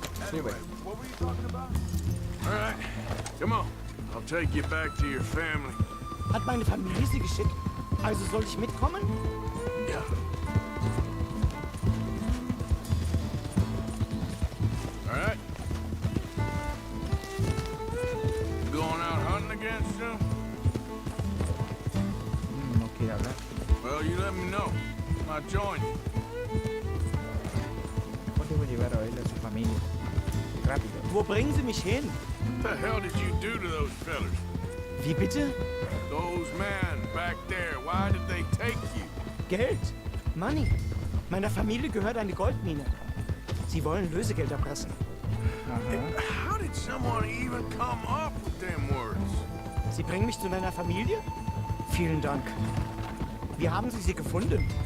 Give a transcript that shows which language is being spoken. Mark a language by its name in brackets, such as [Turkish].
[Spanish] Sí, güey. [English] What were you talking about? All right, come on. I'll take you back to your family. [German] Hat meine Familie Sie geschickt? Also soll ich mitkommen? [English] Yeah. All right. You going out hunting again soon? [Spanish] No quiere hablar. [English] Well, you let me know. I'll join you. [Spanish] Mejor debo llevar a él a su familia. Rápido. [German] Wo bringen Sie mich hin? [English] What the hell did you do to those fellers? [German] Wie bitte? [English] Those men back there, why did they take you? [German] Geld. Money. Meiner Familie gehört eine Goldmine. Sie wollen Lösegeld erpressen. [Spanish] Ajá. [English] How did someone even come up with them words? [German] Sie bringen mich zu meiner Familie? Vielen Dank. Wie haben Sie sie gefunden?